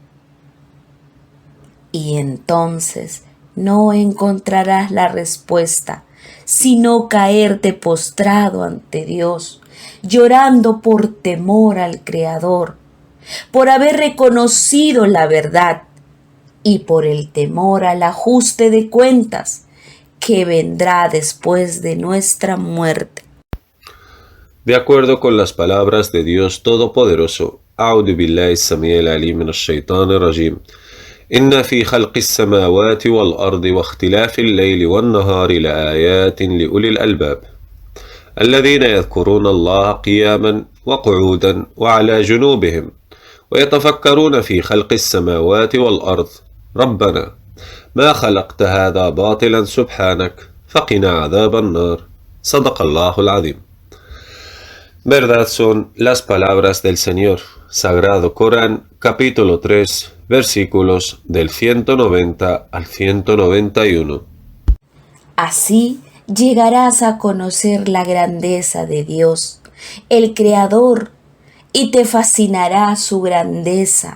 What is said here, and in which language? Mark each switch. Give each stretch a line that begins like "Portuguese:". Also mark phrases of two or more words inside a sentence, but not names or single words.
Spanish: Y entonces no encontrarás la respuesta, sino caerte postrado ante Dios, llorando por temor al Creador, por haber reconocido la verdad y por el temor al ajuste de cuentas que vendrá después de nuestra muerte. De acuerdo con las palabras de Dios Todopoderoso,
Arabic: أعوذ بالله السميع العليم من الشيطان الرجيم إن في خلق السماوات والأرض واختلاف الليل والنهار لآيات لأولي الألباب الذين يذكرون الله قياما وقعودا وعلى جنوبهم ويتفكرون في خلق السماوات والأرض ربنا ما خلقت هذا باطلا سبحانك فقنا عذاب النار صدق الله العظيم.
Spanish: Verdad son las palabras del Señor. Sagrado Corán, capítulo 3, versículos del 190 al 191. Así llegarás a conocer la grandeza de Dios, el Creador, y te fascinará su grandeza.